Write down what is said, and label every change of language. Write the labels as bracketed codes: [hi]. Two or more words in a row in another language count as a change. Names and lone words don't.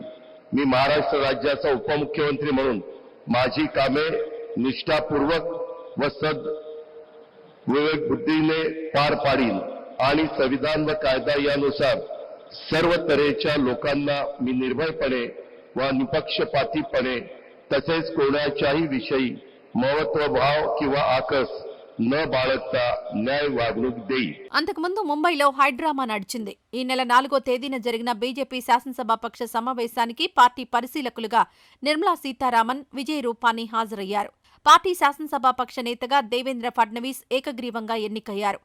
[mr] मी महाराष्ट्र राज्याचा उपमुख्यमंत्री म्हणून माझी कामे निष्ठापूर्वक व विवेक बुद्धीने पार पाडीन आणि संविधान व कायदा यानुसार सर्व तऱ्हेच्या लोकांना मी निर्भयपणे व निपक्षपातीपणे तसेच कोणाच्याही विषयी ममत्वभाव किंवा आकस न बाळगता न्याय वागणूक देई. [te] అంతకుముందు ముంబైలో హైడ్రామా నడిచింది. ఈ నెల 4వ తేదీన జరిగిన బీజేపీ శాసనసభాపక్ష సమావేశానికి పార్టీ పరిశీలకులుగా నిర్మలా సీతారామన్, విజయ్ రూపానీ హాజరయ్యారు. పార్టీ శాసనసభాపక్ష నేతగా దేవేంద్ర ఫడ్నవీస్ ఏకగ్రీవంగా ఎన్నికయ్యారు.